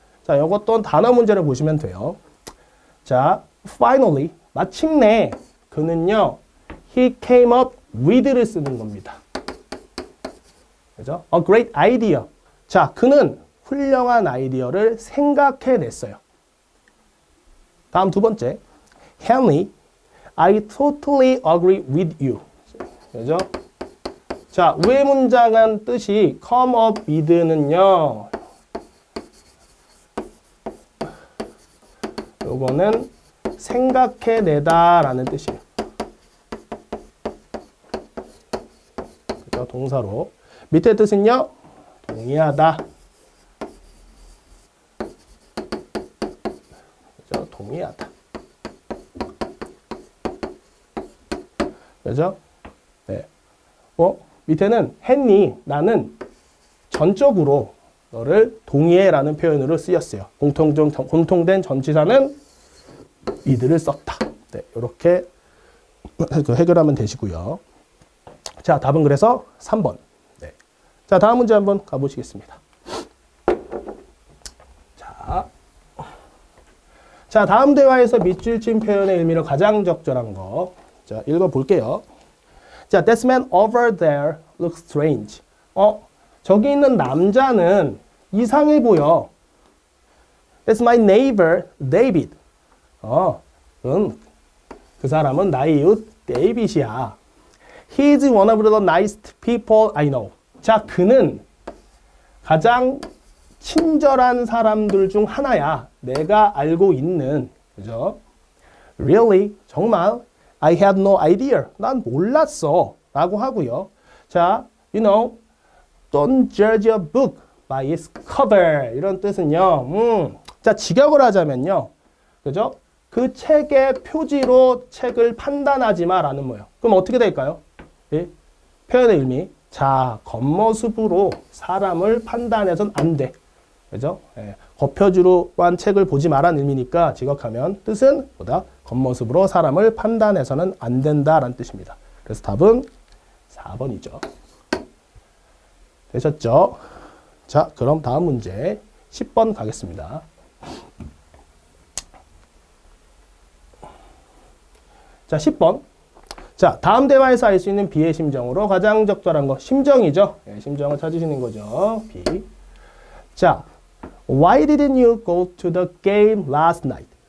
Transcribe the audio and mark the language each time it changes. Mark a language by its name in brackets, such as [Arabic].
[Korean] 자, 이것도 단어 문제를 보시면 돼요. 자, finally, 마침내 그는요, [English] he came up with [Korean] 를 쓰는 겁니다. [English] 그죠? A great idea. [Korean] 자, 그는 훌륭한 아이디어를 생각해냈어요. 다음 두 번째. [English] Henry, I totally agree with you. [Korean] 그죠? 자, 위의 문장한 뜻이 [English] come up with [Korean] 는요, 요거는 생각해내다 라는 뜻이에요. 그죠? 동사로. 밑에 뜻은요, 동의하다. 그죠? 동의하다. 그죠? 네. 밑에는 했니? 나는 전적으로 너를 동의해라는 표현으로 쓰였어요. 공통된 전치사는 이들을 썼다. 네, 이렇게 해결하면 되시고요. 자, 답은 그래서 3번. 네. 자, 다음 문제 한번 가보시겠습니다. 자, 다음 대화에서 밑줄친 표현의 의미로 가장 적절한 거. 자, 읽어볼게요. [English] 자, that man over there looks strange. [Korean] 저기 있는 남자는 이상해 보여. [English] That's my neighbor, David. [Korean] 그 사람은 나의 이웃 데이빗이야. [English] He's one of the nicest people I know. [Korean] 자, 그는 가장 친절한 사람들 중 하나야. 내가 알고 있는. 그죠? [English] Really? [Korean] 정말? [English] I had no idea. [Korean] 난 몰랐어. 라고 하고요. [English] 자, you know, don't judge a book by its cover. [Korean] 이런 뜻은요. 자, 직역을 하자면요. 그죠? 그 책의 표지로 책을 판단하지 마라는 거예요. 그럼 어떻게 될까요? 예? 표현의 의미. 자, 겉모습으로 사람을 판단해서는 안 돼. 그죠? 예. 겉표지로만 책을 보지 마라는 의미니까 직역하면 뜻은 보다 겉모습으로 사람을 판단해서는 안 된다라는 뜻입니다. 그래서 답은 4번이죠. 되셨죠? 자, 그럼 다음 문제 10번 가겠습니다. 자, 10번. 자, 다음 대화에서 알 수 있는 B의 심정으로 가장 적절한 거. 심정이죠? 네, 심정을 찾으시는 거죠. B. [English] 자, Why didn't you go to the game last night?